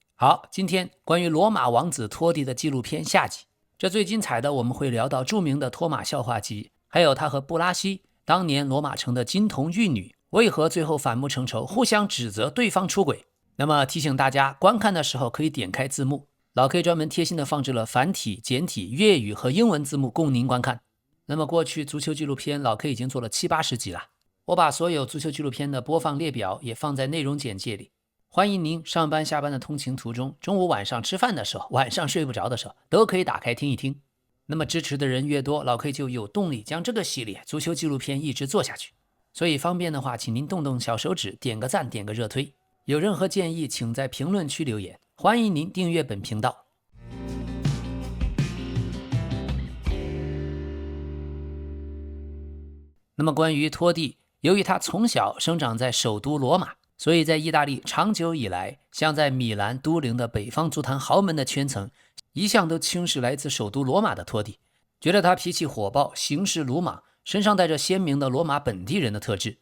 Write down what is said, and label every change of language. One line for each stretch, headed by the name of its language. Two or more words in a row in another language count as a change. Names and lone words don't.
Chinese: 好，今天關於羅馬王子托蒂的紀錄片下集，這最精彩的我們會聊到著名的托馬笑話集，還有他和布拉西當年羅馬城的金童玉女為何最後反目成仇，互相指責對方出軌。那麼提醒大家，觀看的時候可以點開字幕，老 K 專門貼心的放置了繁體、簡體、粵語和英文字幕供您觀看。那麼過去足球紀錄片老 K 已經做了70-80集了，我把所有足球紀錄片的播放列表也放在內容簡介裡。歡迎您上班下班的通勤途中，中午晚上吃飯的時候，晚上睡不着的時候，都可以打開聽一聽。那麼支持的人越多，老 K 就有動力將這個系列足球紀錄片一直做下去。所以方便的話，請您動動小手指，點個讚，點個熱推。有任何建議，請在評論區留言。歡迎您訂閱本頻道。那麼關於托蒂，由於他從小生長在首都羅馬，所以在意大利長久以來，像在米蘭、都靈的北方足壇豪門的圈層，一向都輕視來自首都羅馬的托蒂，覺得他脾氣火爆，行事魯莽，身上帶着鮮明的羅馬本地人的特質。